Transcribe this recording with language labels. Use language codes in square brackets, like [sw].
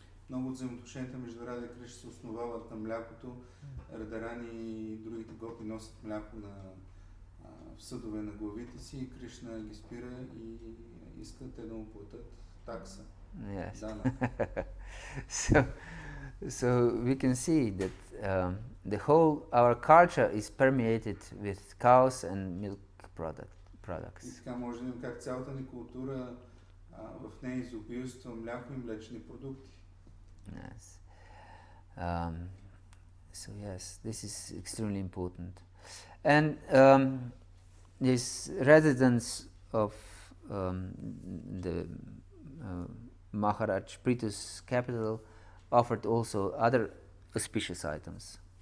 [bg] Много от взаимоотношенията между Рада и Кришна се основават на млякото. Радарани и другите гопи носят мляко в съдове на главите си и Кришна ги спира и иска те да му платят такса. [en] Yes. [bg] Дана. [en] So we can see that the whole our culture is permeated with cows and milk products. [bg] И така може да видим как цялата ни култура в нея изобилства мляко и млечни продукти. [en] Yes. So yes, this is extremely important. And this residence of the Maharaj Prithu's capital offered also other auspicious items.